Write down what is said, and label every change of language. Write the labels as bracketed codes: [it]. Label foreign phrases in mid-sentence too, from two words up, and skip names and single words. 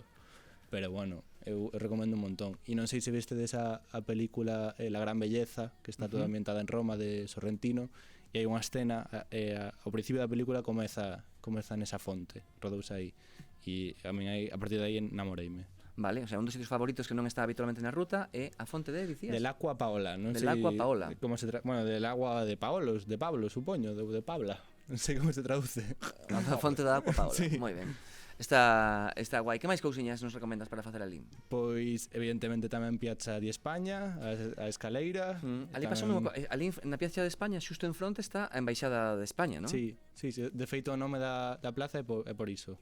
[gl] Pero bueno, eu recomendo un montón. E non sei se viste desa a película La Gran Belleza, que está toda ambientada en Roma, de Sorrentino, e hai unha escena, ao principio da película comeza nesa fonte, rodouse aí. E a min aí, a partir de aí enamoreime. Vale, o sea, un dos sitios favoritos que non está habitualmente na ruta é a fonte de, dicías? Del Acqua Paola, non sei... Del Acqua Paola. Como se bueno, del agua de Paolos, de Pablo, supoño, de Pabla. Non sei como se traduce. A fonte da Acqua Paola, Sí. moi ben. Está guai. Que máis cousiñas nos recomendas para facer ali? Pois, evidentemente, tamén Piazza di España, a Escaleira. Ali pasou ali na Piazza de España, xusto en fronte, está a Embaixada de España, non? Sí, de feito o nome da plaza é por iso.